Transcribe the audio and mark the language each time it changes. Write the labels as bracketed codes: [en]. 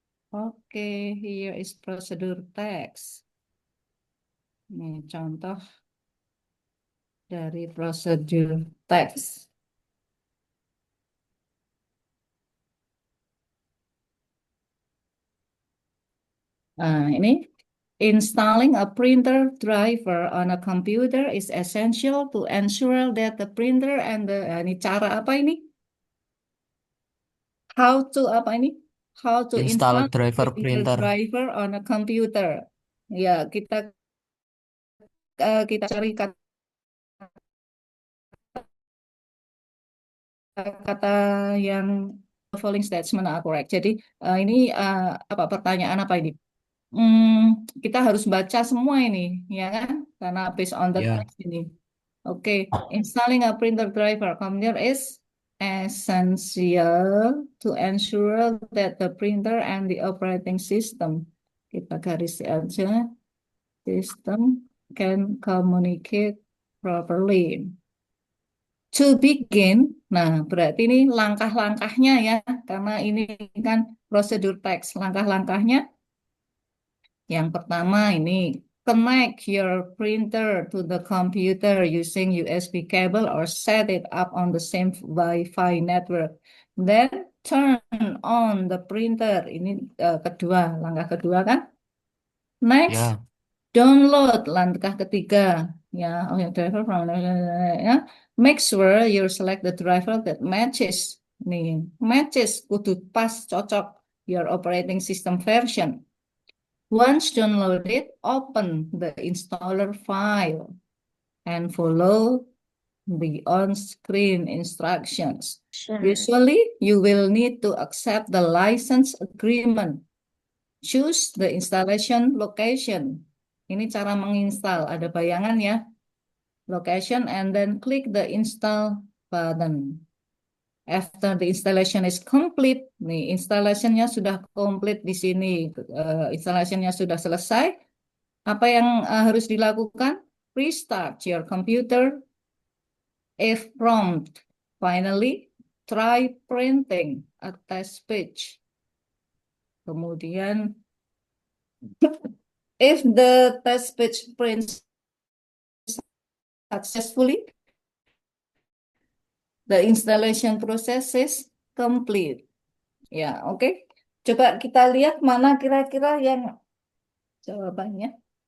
[id] Oke, [en] here is [id] prosedur teks. Ini contoh dari prosedur teks. Nah, ini [en] installing a printer driver on a computer is essential to ensure that the printer and the [id] ini cara apa ini? [en] How to [id] apa ini? [en] How to Install driver a printer. driver on a computer. [id] Ya, kita cari kata yang [en] following statement are correct. [id] Jadi ini apa pertanyaan apa ini? Kita harus baca semua ini, ya kan? [en] Karena based on the [id] Ya. [en] text ini. Oke, installing a printer driver computer is essential to ensure that the printer and the operating system, [id] kita garis aja, [en] system can communicate properly. To begin, [id] nah berarti ini langkah-langkahnya ya, karena ini kan prosedur teks. Langkah-langkahnya, yang pertama ini, [en] connect your printer to the computer using USB cable or set it up on the same Wi-Fi network. Then turn on the printer. [id] Ini kedua, langkah kedua kan? [en] Next, [id] Ya. download langkah ketiga. Ya, [en] driver from [id] ya. [en] Make sure you select the driver that matches. [id] Nih, [en] matches [id] kudu pas cocok [en] your operating system version. Once downloaded, open the installer file and follow the on-screen instructions. Usually, you will need to accept the license agreement. Choose the installation location. [id] Ini cara menginstal, ada bayangan ya. [en] Location and then click the install button. After the installation is complete, [id] nih installationnya sudah komplit di sini, installationnya sudah selesai. Apa yang harus dilakukan? [en] Restart your computer. If prompt, finally try printing a test page. [id] Kemudian, [en] if the test page prints successfully, the installation process is complete. [id] Ya, oke. Coba kita lihat mana kira-kira yang jawabannya.